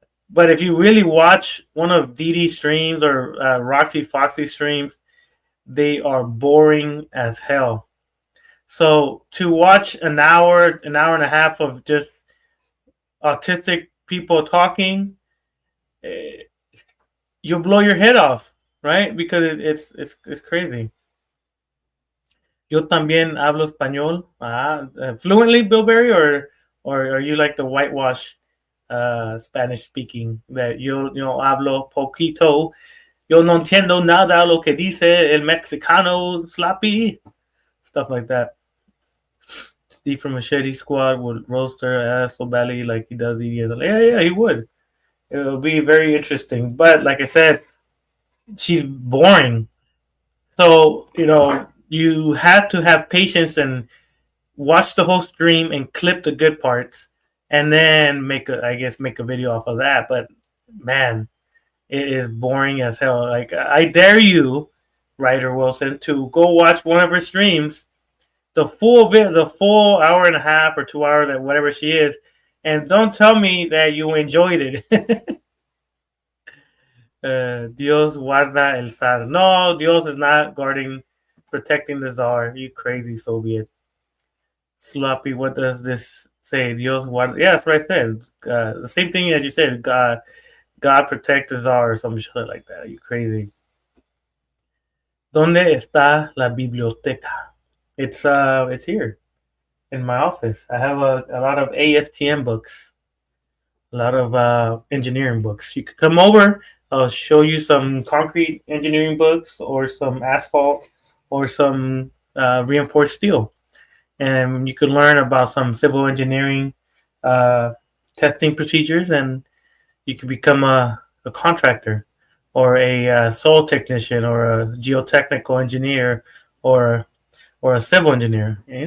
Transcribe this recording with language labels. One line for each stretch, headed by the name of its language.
English: But if you really watch one of Dee Dee streams or Roxy Foxy streams, they are boring as hell. So to watch an hour and a half of just autistic people talking, eh, you'll blow your head off, right? Because it's crazy.
Spanish: Yo también hablo español.
English: Fluently, Billberry, or are you like the whitewash Spanish speaking that
Spanish: yo hablo poquito. Yo no entiendo nada lo que dice el mexicano sloppy.
English: Stuff like that. Steve from Machete Squad would roast her ass so badly like he does the other. Yeah, he would. It will be very interesting. But like I said, she's boring. So, you have to have patience and watch the whole stream and clip the good parts and then make a video off of that. But man, it is boring as hell. Like I dare you, Ryder Wilson, to go watch one of her streams, the full hour and a half or 2 hours, that whatever she is, and don't tell me that you enjoyed it.
Spanish: Dios guarda el zar.
English: No, Dios is not protecting the czar. You crazy Soviet. Sloppy, what does this say?
Spanish: Dios guarda.
English: Yeah, that's what I said. The same thing as you said. God protect the czar or some shit like that. You crazy.
Spanish: ¿Dónde está la biblioteca?
English: It's here in my office. I have a lot of ASTM books, a lot of engineering books. You could come over. I'll show you some concrete engineering books, or some asphalt, or some reinforced steel, and you can learn about some civil engineering uh, testing procedures, and you can become a contractor, or a soil technician, or a geotechnical engineer, or or a civil engineer.